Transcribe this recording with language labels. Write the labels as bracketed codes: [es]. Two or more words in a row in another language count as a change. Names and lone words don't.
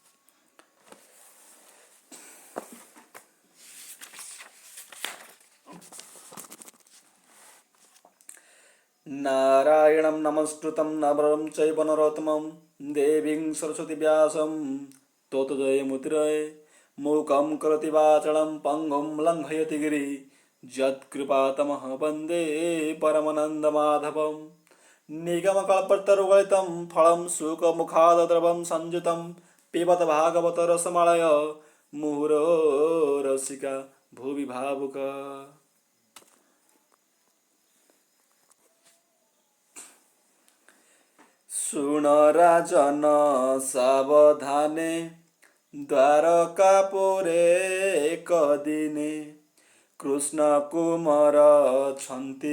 [sa] ନାରାୟଣଂ ନମସ୍କୃତଂ ନରଂ ଚୈବ ନରୋତ୍ତମଂ ଦେବୀଂ ସରସ୍ୱତୀ ବ୍ୟାସଂ ତତୋ ଜୟମୁଦ୍ରये मूकं करोति वाचालं पङ्गुं लङ्घयति गिरिं यत्कृपातमः वन्दे परमानन्दमाधवं निगमकल्पतरुगलितं फलं शुकमुखादद्रवं संयुतं पिबत भागवतरसमालय मुहुरो रसिका भुवि भावुका। [or] ଶୁଣ ରାଜନ ସାବଧାନେ ଦ୍ୱାରକାପୁରେ ଏକ ଦିନେ କୃଷ୍ଣ କୁମାର ଛନ୍ତି